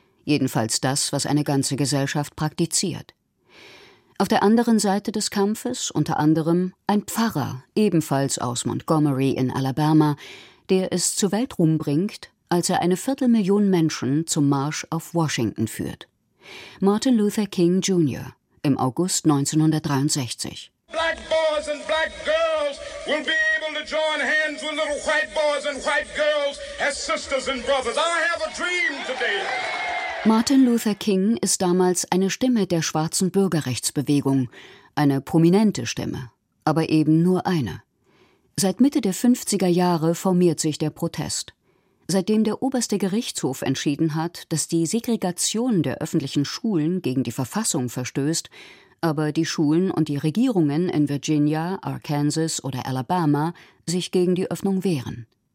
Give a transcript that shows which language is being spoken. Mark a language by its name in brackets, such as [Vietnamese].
[German] Jedenfalls das, was eine ganze Gesellschaft praktiziert. Auf der anderen Seite des Kampfes unter anderem ein Pfarrer, ebenfalls aus Montgomery in Alabama, der es zu Weltruhm bringt, als er eine 250.000 Menschen zum Marsch auf Washington führt. Martin Luther King Jr. im August 1963. [English] Black boys and black girls will be able to join hands with little white boys and white girls as sisters and brothers. I have a dream today. [German] Martin Luther King ist damals eine Stimme der schwarzen Bürgerrechtsbewegung, eine prominente Stimme, aber eben nur eine. Seit Mitte der 50er Jahre formiert sich der Protest. Seitdem der oberste Gerichtshof entschieden hat, dass die Segregation der öffentlichen Schulen gegen die Verfassung verstößt, aber die Schulen und die Regierungen in Virginia, Arkansas oder Alabama sich gegen die Öffnung wehren.